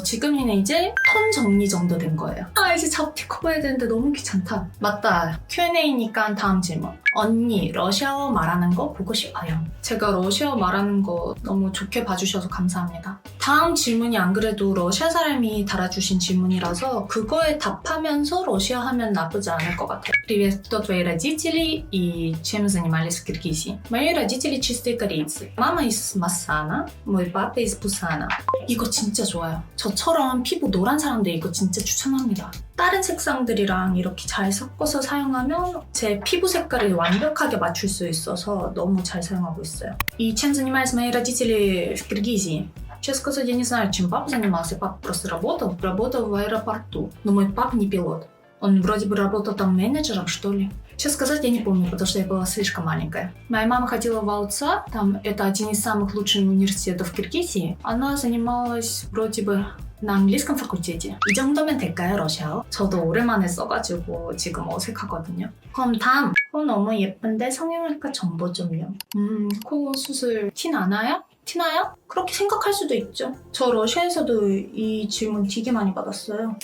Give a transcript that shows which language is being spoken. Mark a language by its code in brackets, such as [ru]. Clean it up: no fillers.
[ko] 지금이는 이제 톤 정리 정도 된 거예요. 아, 이제 잡티 커버해야 되는데 너무 귀찮다. 맞다. Q&A니까 다음 질문. 언니, 러시아어 말하는 거 보고 싶어요. 제가 러시아어 말하는 거 너무 좋게 봐주셔서 감사합니다. 다음 질문이 안 그래도 러시아 사람이 달아주신 질문이라서 그거에 답하면서 러시아 하면 나쁘지 않을 것 같아요. [ru] Привет, кто твои родители и чем занимались в Киргизии? Мои родители чистые корейцы. Мама из Массана, мой папа из Пусана. [ko] 이거 진짜 좋아요. 저처럼 피부 노란 사람들 이거 진짜 추천합니다. 다른 색상들이랑 이렇게 잘 섞어서 사용하면 제 피부 색깔을 완벽하게 맞출 수 있어서 너무 잘 사용하고 있어요. [ru] И чем занимались мои родители в Киргизии? Честно сказать, я не знаю, чем папа занимался. Папа просто работал в аэропорту. Но мой папа не пилот. Он вроде бы работал там менеджером, что ли. Честно сказать, я не помню, потому что я была слишком маленькая. Моя мама ходила в АУЦА, там это один из самых лучших университетов в Киргизии. Она занималась вроде бы 나 английском факультете. [ko] 이 정도면 될까요, 러시아어? 저도 오랜만에 써가지고 지금 어색하거든요. 그럼 다음! 코 너무 예쁜데 성형외과 정보 좀요. 코 수술 티 나나요? 티나요? 그렇게 생각할 수도 있죠. 저 러시아에서도 이 질문 되게 많이 받았어요.